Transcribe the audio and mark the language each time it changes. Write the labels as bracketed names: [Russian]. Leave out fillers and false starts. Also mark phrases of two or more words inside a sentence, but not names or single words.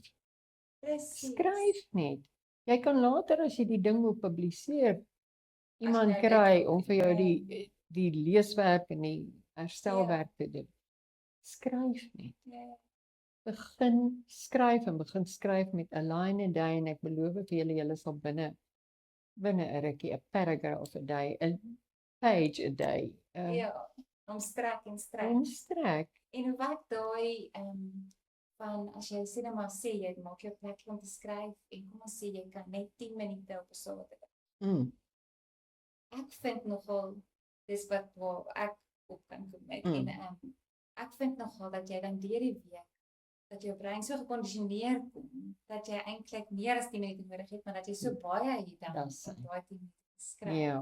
[Afrikaans] Skryf net. Jy kan later as jy die ding wil publiseer, iemand kry om vir jou die leeswerk en die herstelwerk te doen. Skryf net. Begin skryf met [English] a line a day, [Afrikaans] en ek beloof vir julle sal binne 'n rukkie 'n [English] paragraph a day, [Afrikaans] 'n [English] page a day. [Afrikaans] Omstrek. En hoe werk daai van as jy sê jy maak jou plek om te skryf en kom ons sê jy kan net 10 minute op 'n Saterdag. Ek vind nogal dis waar ek op kan kom met en ek vind nogal dat jy dan deur die week dat jou brein so gekondisioneer kom dat jy eintlik meer as 10 minute nodig het, maar dat jy so baie het dan om daai 10 minute te skryf.